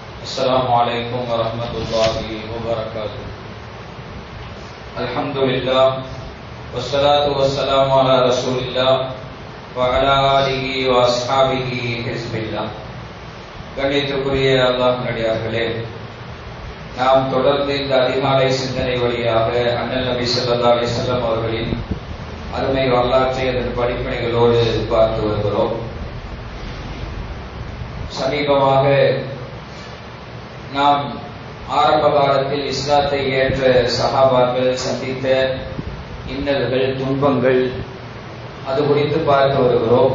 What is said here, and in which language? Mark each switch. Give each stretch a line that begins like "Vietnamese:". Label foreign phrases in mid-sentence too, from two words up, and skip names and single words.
Arabic: السلام عليكم ورحمة الله وبركاته. الحمد لله والصلاة والسلام على رسول الله وعلى آله وأصحابه حزب الله.
Tamil: கண்ணியத்திற்குரிய அல்லாஹ் நடிகார்களே, நாம் தொடர்ந்து இந்த அதிகாலை சிந்தனை வழியாக அண்ணல் நபி
Arabic: صلى الله عليه وسلم
Tamil: அவர்களின் அருமை வரலாற்றை அதன் படிப்பினைகளோடு பார்த்து வருகிறோம். சமீபமாக நாம் ஆரம்ப காலத்தில் இஸ்லாத்தை ஏற்ற சஹாபாக்கள் சந்தித்த இன்னல்கள், துன்பங்கள், அது குறித்து பார்த்து வருகிறோம்.